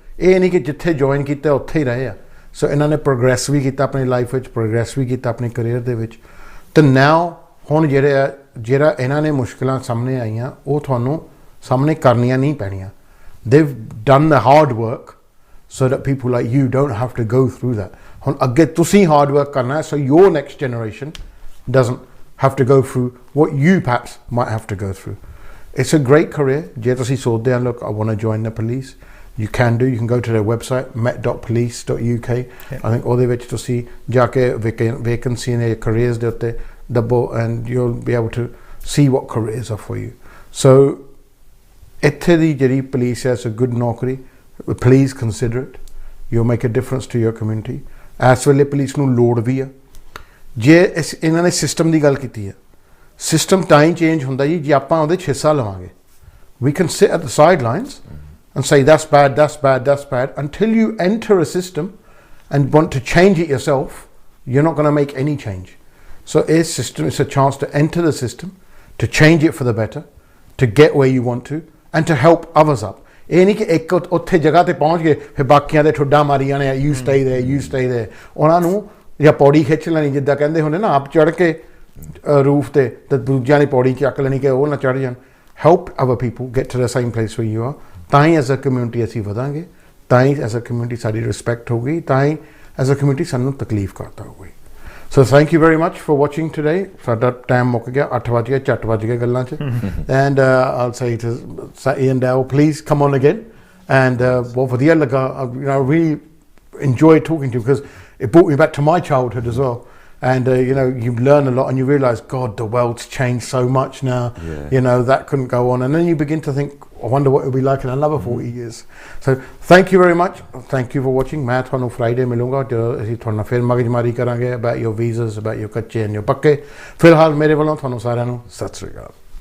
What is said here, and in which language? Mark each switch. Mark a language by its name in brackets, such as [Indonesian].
[Punjabi] ਇਹ ਨਹੀਂ ਕਿ ਜਿੱਥੇ ਜੁਆਇਨ ਕੀਤਾ ਉੱਥੇ ਹੀ ਰਹੇ ਆ। ਸੋ ਇਹਨਾਂ ਨੇ ਪ੍ਰੋਗਰੈਸ ਵੀ ਕੀਤਾ ਆਪਣੀ ਲਾਈਫ ਵਿੱਚ, ਪ੍ਰੋਗਰੈਸ ਵੀ ਕੀਤਾ ਆਪਣੇ ਕਰੀਅਰ ਦੇ ਵਿੱਚ। ਅਤੇ ਨਾਓ ਹੁਣ ਜਿਹੜਾ ਇਹਨਾਂ ਨੇ ਮੁਸ਼ਕਿਲਾਂ ਸਾਹਮਣੇ ਆਈਆਂ, ਉਹ ਤੁਹਾਨੂੰ ਸਾਹਮਣੇ ਕਰਨੀਆਂ ਨਹੀਂ ਪੈਣੀਆਂ। [English] They've done the hard work, so that people like you don't have to go through that. [Punjabi] ਹੁਣ ਅੱਗੇ ਤੁਸੀਂ hard work ਕਰਨਾ ਹੈ, [English] so your next generation doesn't have to go through what you perhaps might have to go through. It's a great career. [Punjabi] ਜੇ ਤੁਸੀਂ ਸੋਚਦੇ ਆ [English] look I want to join the police, you can do. You can go to their website met.police.uk. I think [Punjabi] ਉਹਦੇ ਵਿੱਚ ਤੁਸੀਂ ਜਾ ਕੇ vacancy ਨੇ careers ਦੇ ਉੱਤੇ ਦੱਬੋ [English] and you'll be able to see what careers are for you. So [Punjabi] ਇੱਥੇ ਦੀ ਜਿਹੜੀ police ਹੈ, [English] it's a good ਨੌਕਰੀ. Please consider it. You'll make a difference to your community. [Punjabi] ਇਸ ਵੇਲੇ ਪੁਲਿਸ ਨੂੰ ਲੋੜ ਵੀ ਆ. ਜੇ ਇਹਨਾਂ ਨੇ ਸਿਸਟਮ ਦੀ ਗੱਲ ਕੀਤੀ ਹੈ, ਸਿਸਟਮ ਤਾਂ ਹੀ ਚੇਂਜ ਹੁੰਦਾ ਜੀ ਜੇ ਆਪਾਂ ਉਹਦੇ 'ਚ ਹਿੱਸਾ ਲਵਾਂਗੇ. [English] We can sit at the sidelines and say that's bad, that's bad, that's bad. Until you enter a system and want to change it yourself, you're not going to make any change. So a system is a chance to enter the system, to change it for the better, to get where you want to, and to help others up. [Punjabi] ਇਹ ਨਹੀਂ ਕਿ ਇੱਕ ਉੱਥੇ ਜਗ੍ਹਾ ਤੇ ਪਹੁੰਚ ਗਏ ਫਿਰ ਬਾਕੀਆਂ ਦੇ ਠੁੱਡਾ ਮਾਰੀ ਜਾਣੇ [English] You stay there you stay there. [Punjabi] ਉਹਨਾਂ ਨੂੰ ਜਾਂ ਪੌੜੀ ਖਿੱਚ ਲੈਣੀ ਜਿੱਦਾਂ ਕਹਿੰਦੇ ਹੁੰਦੇ ਨਾ ਆਪ ਚੜ੍ਹ ਕੇ ਰੂਫ ਤੇ ਦੂਜਿਆਂ ਦੀ ਪੌੜੀ ਚੱਕ ਲੈਣੀ ਕਿ ਉਹ ਨਾ ਚੜ੍ਹ ਜਾਣ. [English] Help our people get to the same place where you are. [Punjabi] ਤਾਂ ਹੀ ਐਜ਼ ਅ ਕਮਿਊਨਿਟੀ ਅਸੀਂ ਵਧਾਂਗੇ, ਤਾਂ ਹੀ ਐਜ਼ ਅ ਕਮਿਊਨਿਟੀ ਸਾਡੀ ਰਿਸਪੈਕਟ ਹੋਊਗੀ, ਤਾਂ ਹੀ ਐਜ਼ ਅ ਕਮਿਊਨਿਟੀ ਸਾਨੂੰ ਤਕਲੀਫ ਕਰਦਾ ਹੋਊਗੀ. [English] So thank you very much for watching today. [Punjabi] ਸਾਡਾ ਟਾਈਮ ਮੁੱਕ ਗਿਆ, 8 ਵਜ ਗਏ, ਝੱਟ ਵੱਜ ਗਏ ਗੱਲਾਂ 'ਚ. [English] And I'll say to Ian Dowell, please come on again. [Punjabi] And ਬਹੁਤ ਵਧੀਆ ਲੱਗਾ. [English] I really enjoyed talking to you because it brought me back to my childhood as well. And you learn a lot and you realise, God, the world's changed so much now. That couldn't go on. And then you begin to think, I wonder what it'll be like in another 40 years. So thank you very much. Thank you for watching. [Punjabi] मैं ਤੁਹਾਨੂੰ Friday ਮਿਲੂੰਗਾ ਜੋ ਅਸੀਂ ਤੁਹਾਨੂੰ ਫਿਰ ਮਗਜਮਾਰੀ ਕਰਾਂਗੇ [English] about your visas, about your [Punjabi] ਕੱਚੇ and your ਪੱਕੇ. ਫਿਲਹਾਲ ਮੇਰੇ ਵੱਲੋਂ ਤੁਹਾਨੂੰ ਸਾਰਿਆਂ ਨੂੰ ਸਤਿ ਸ੍ਰੀ ਅਕਾਲ.